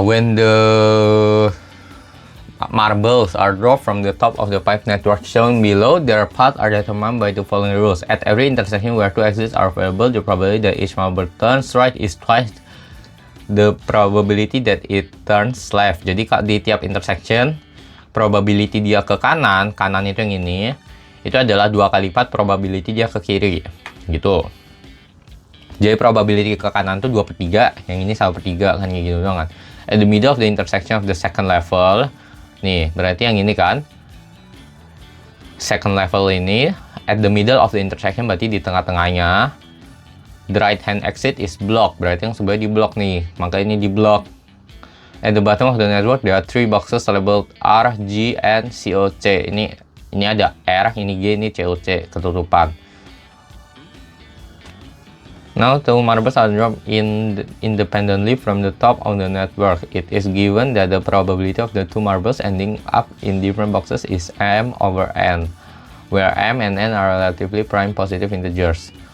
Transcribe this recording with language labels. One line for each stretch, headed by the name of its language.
English: When the marbles are dropped from the top of the pipe network shown below, their paths are determined by the following rules. At every intersection where 2 exits are available, the probability that each marble turns right is twice the probability that it turns left.
Indonesian: Jadi di tiap intersection, probability dia ke kanan itu yang ini, itu adalah 2 kali lipat probability dia ke kiri, gitu. Jadi probability ke kanan tuh 2/3, yang ini 1/3 kan, kayak gitu doang kan.
English: At the middle of the intersection of the second level,
Indonesian: nih berarti yang ini kan
English: second level ini, at the middle of the intersection
Indonesian: berarti di tengah-tengahnya.
English: The right hand exit is blocked,
Indonesian: berarti yang sebelah di block nih, maka ini di block.
English: At the bottom of the network there are 3 boxes labeled R, G, and COC.
Indonesian: Ini ada R, ini G, ini COC, ketutupan.
English: Now, 2 marbles are dropped independently from the top of the network. It is given that the probability of the 2 marbles ending up in different boxes is m/n, where m and n are relatively prime positive integers.